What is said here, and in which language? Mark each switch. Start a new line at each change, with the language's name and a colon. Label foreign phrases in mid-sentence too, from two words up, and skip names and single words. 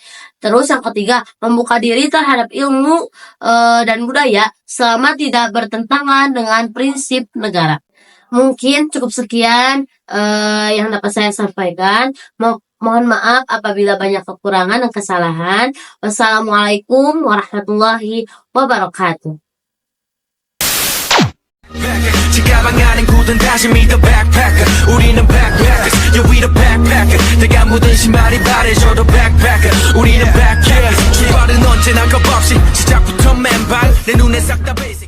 Indonesian: Terus yang ketiga, membuka diri terhadap ilmu dan budaya selama tidak bertentangan dengan prinsip negara. Mungkin cukup sekian yang dapat saya sampaikan. Mohon maaf apabila banyak kekurangan dan kesalahan.
Arabic: والسلام عليكم ورحمة الله وبركاته.
Korean: 지가방 안엔 굳은 다짐이
English: the backpacker
Korean: 우리는 backpackers
English: yeah we the backpacker
Korean: 내가 묻은 신발이 바래져도 backpacker 우리는 backpackers 출발은 언제나 겁없이 시작부터 맨발 내 눈에 싹 다